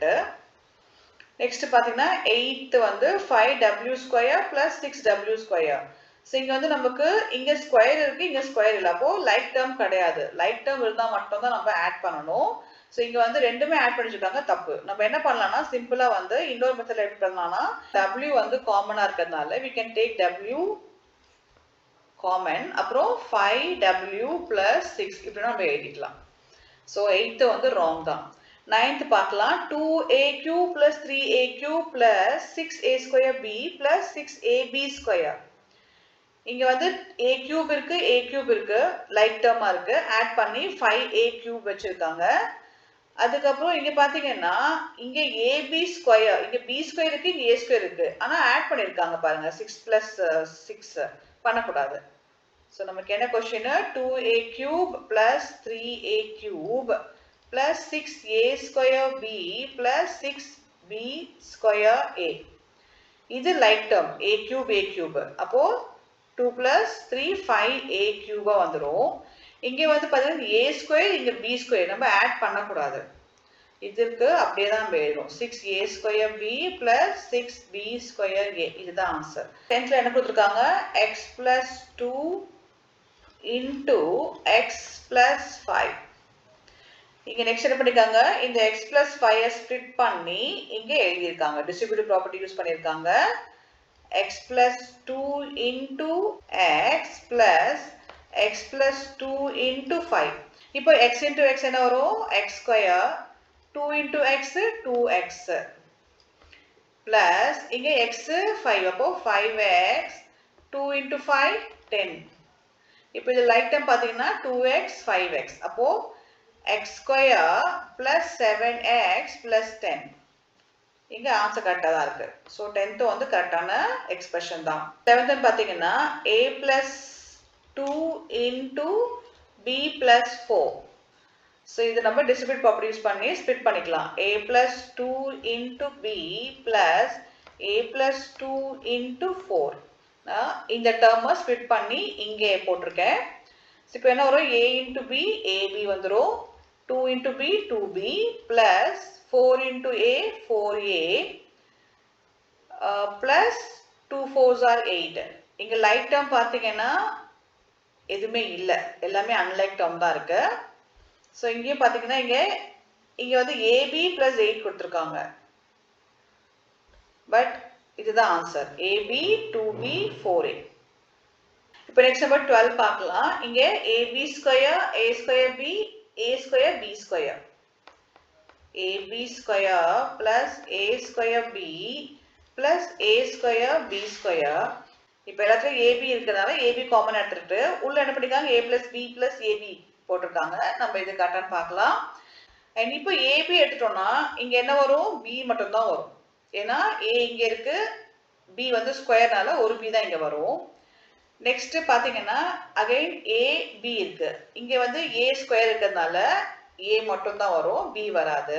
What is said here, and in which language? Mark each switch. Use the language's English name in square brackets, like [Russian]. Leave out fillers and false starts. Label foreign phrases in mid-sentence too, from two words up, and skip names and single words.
[Tamil] நெக்ஸ்ட் பாத்தீங்கன்னா 8th வந்து [English] 5w square plus 6w square. [Tamil] So இங்க வந்து நமக்கு இங்க ஸ்கொயர் இருக்கு, இங்க ஸ்கொயர் இல்ல. அப்போ [English] like term [Tamil] கிடையாது. [English] like term [Tamil] இருந்தா மட்டும் தான் நம்ம ஆட் பண்ணணும். சோ இங்க வந்து ரெண்டுமே ஆட் பண்ணிருக்காங்க, தப்பு. நம்ம என்ன பண்ணலாம்னா சிம்பிளா வந்து இன்னொரு மெத்தட்ல எப்படி பண்ணலாம்னா w வந்து காமனா இருக்கிறதுனால [English] we can take w common, [Tamil] அப்புறம் [English] 5w plus 6 [Tamil] இப்படி நம்ம எழுதிக்கலாம். சோ 8th வந்து wrong தான். 9th பார்க்கலாம். [English] 2aq plus 3aq plus 6a square b plus 6ab square. [Tamil] இங்க வந்து [English] a cube [Tamil] இருக்கு, [English] a cube [Tamil] இருக்கு, லைக் டேர்மா இருக்கு. ஆட் பண்ணி 5a cube வச்சிருக்காங்க. அதுக்கப்புறம் இங்க பாத்தீங்கன்னா இங்க ab ஸ்கொயர், இங்க b ஸ்கொயர் இருக்கு, இங்க a ஸ்கொயர் இருக்கு. ஆனா ஆட் பண்ணிருக்காங்க பாருங்க [English] 6 plus 6 [Tamil] பண்ணக்கூடாது. சோ நமக்கு என்ன क्वेश्चन? [English] 2a cube plus 3a cube plus 6a square b plus 6b square a. [Tamil] இது [English] like term a cube. [Tamil] அப்போ [English] 2 plus 3 5a cube [Tamil] வந்துரும். இங்க வந்து பாத்தீங்கன்னா a ஸ்கொயர், இங்க b ஸ்கொயர் நம்ம ஆட் பண்ணக்கூடாது. இதுக்கு அப்படியே தான் எழுதணும். [English] 6a square b plus 6b square a. [Tamil] இதுதான் ஆன்சர். 10th என்ன கொடுத்திருக்காங்க? [English] x plus 2 into x plus 5. [Tamil] இங்க நெக்ஸ்ட் என்ன பண்ணிருக்காங்க? இந்த [English] x plus 5 [Tamil] ஸ்ப்ளிட் பண்ணி இங்க எழுதியிருக்காங்க. [English] distributive property use [Tamil] பண்ணிருக்காங்க. [English] x plus 2 into x plus x plus 2 into 5. இப்போ x into x என்ன வரும்? x square 2 into x 2x plus இங்க x 5. அப்போ 5x 2 into 5 10. [Tamil] இப்போ இது [English] like term [Tamil] பாத்தீங்கன்னா 2x 5x. [English] அப்போ x square plus 7x plus 10. [Tamil] இங்க ஆன்சர் கரெக்டா தான் இருக்கு. சோ 10th வந்து கரெக்டான எக்ஸ்பிரஷன் தான். [English] 7th பாத்தீங்கன்னா a plus 2 into b plus 4. [Tamil] சோ இது நம்ம [English] distribute property use [Tamil] பண்ணி ஸ்ப்ளிட் பண்ணிக்கலாம். [English] a plus 2 into b plus a plus 2 into 4. [Tamil] இந்த டேர்மை ஸ்ப்ளிட் பண்ணி இங்கே போட்டிருக்கேன். இப்போ என்ன வரும்? [English] a into b ab வந்துரும். 2 into b 2b plus 4 into a 4a plus 2 4s are 8. [Tamil] இங்க [English] like term [Tamil] பாத்தீங்கன்னா எதுவுமே இல்ல, எல்லாமே [English] unlike term [Tamil] தான் இருக்கு. சோ இங்கேயும் பாத்தீங்கன்னா இங்க வந்து [English] ab plus 8 [Tamil] கொடுத்திருக்காங்க. பட் இதுதான் ஆன்சர். ab 2b 4a. இப்போ நெக்ஸ்ட் நம்பர் 12 பார்க்கலாம். இங்க ab ஸ்கொயர் a ஸ்கொயர் b a ஸ்கொயர் b ஸ்கொயர் [English] ab square plus a square b plus a square b square. [Tamil] இப்போ எல்லாத்துலயும் ab இருக்கறதால ab காமன் எடுத்துட்டு உள்ள என்ன பண்ணிருக்காங்க? [English] a plus b plus ab [Tamil] போட்டுருக்காங்க. நம்ம இது கரெக்டான்னு பார்க்கலாம். and இப்போ ab எடுத்துட்டோம்னா இங்க என்ன வரும்? b மட்டும் தான் வரும். ஏன்னா a இங்க இருக்கு, b வந்து ஸ்கொயர்னால ஒரு b தான் இங்க வரும். நெக்ஸ்ட் பாத்தீங்கன்னா அகைன் ஏ பி இருக்கு. இங்க வந்து [English] a square [Tamil] இருக்கிறதுனால ஏ மட்டும் தான் வரும், பி வராது.